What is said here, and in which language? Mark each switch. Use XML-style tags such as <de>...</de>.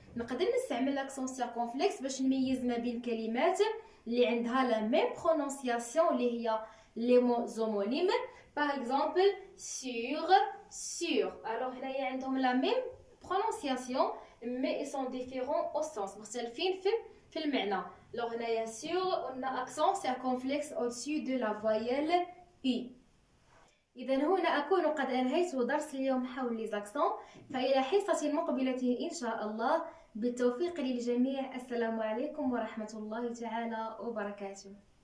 <ar>نقدر نستعمل</ar> <fr>l'accent circonflexe</fr> <ar>باش نميز ما بين كلمات اللي عندها</ar> <fr>la même prononciation</fr> <ar>اللي هي</ar> <fr>les mots homonymes. Par exemple, sur, sur. Alors</fr> <ar>هنايا عندهم</ar> <fr>la même prononciation mais ils sont différents au sens.</fr> <ar>مختلفين في المعنى.</ar> <fr>Alors هنايا sur on a accent circonflexe au-dessus de la voyelle U.</fr> <ar>إذا هنا أكون قد أنهيت درس اليوم حول</ar> <fr>les accents.</fr> <ar>فإلى حصة مقبلة إن شاء الله بالتوفيق للجميع. السلام عليكم ورحمة الله تعالى وبركاته.</ar>